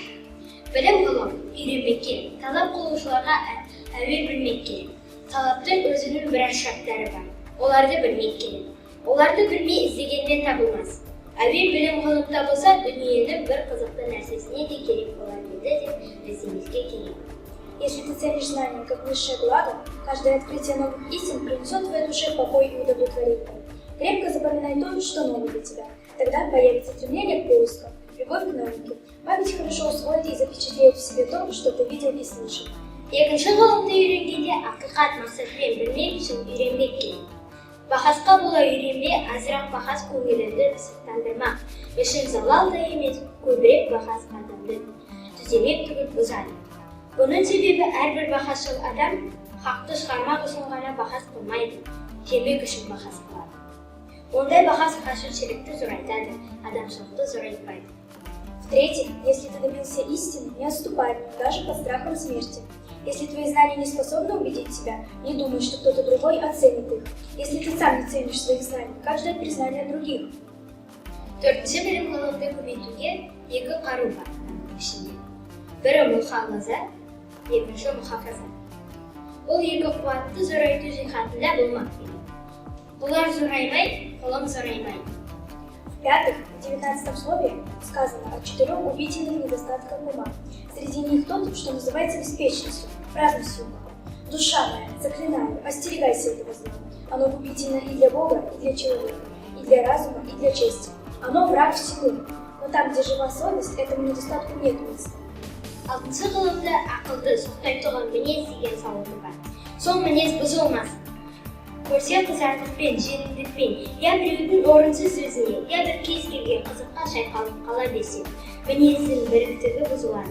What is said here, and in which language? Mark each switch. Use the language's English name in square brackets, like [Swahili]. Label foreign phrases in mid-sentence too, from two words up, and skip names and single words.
[Kazakh] Білім ғылым, үйренбек керек, талап қылушыларға әуел білмек керек. Талаптың өзінің біраз шарттары бар. Оларды білмек керек. Оларды білмей іздегеннен табылмас. Әуел білім ғылым табылса, дүниенің бір қызықты нәрсесіне де керек болар еді деп іздемеске керек. [Russian] Если ты ценишь знания как высшее благо, каждое открытие новых истин принесет твоей душе покой и удовлетворение. Крепко запоминай то, что новое для тебя. Тогда появится стремление к поискам, любовь к науке. Память хорошо усвоит и запечатлеет в себе то, что ты видел и слышал. [Kazakh] Екінші ғылымды үйренгенде ақиқат мақсатымен білмек үшін үйренбек керек. Бақасқа бола үйренбе, азырақ бақас көңіліңді пысықтандырмақ. Үшін залал да емес, көбірек бақас адамды түземек түгіл бұзады. Бұның себебі әрбір бақасшыл адам хақты шығармақ үшін ғана бақас қылмайды, жемек үшін бақас қылады. Ондай бақас қашыршылықты зорайтады, адамшылықты зорайтпайды. [Russian] В-третьих, если ты добился истины, не отступай, даже под страхом смерти. Если твои знания не способны убедить тебя, не думай, что кто-то другой оценит их. Если ты сам не ценишь своих знаний, как ждать признания других? [Kazakh] Төртінші білім ғылымды көбейтуге екі қару бар ішінде. Бірі мұхафаза, екінші мұхафаза. Ол екі қуатты зорайту жиһатында болмақ керек. Бұлар зораймай, ғылым зораймай. [Russian] В-пятых, в 19 слове сказано о 4 убийственных недостатках ума. Среди них тот, что называется беспечностью, праздностью ума. Душа моя, заклинаю, остерегайся этого зла. Оно губительно и для Бога, и для человека, и для разума, и для чести. Оно враг всему. Но там, где жива совесть, этому недостатку нет места. [Kazakh] Алтыншы ғылымда ақылды сұқтайтұғын мінез деген сауалы бар. Сол мінез бұзылмасын. Көрсе қызартықпен, жеңілдікпен, я біреудің орынсыз сөзіне, я бір кез келген қызыққа шайқалып қала берсе, мінездің біріктігі бұзылады.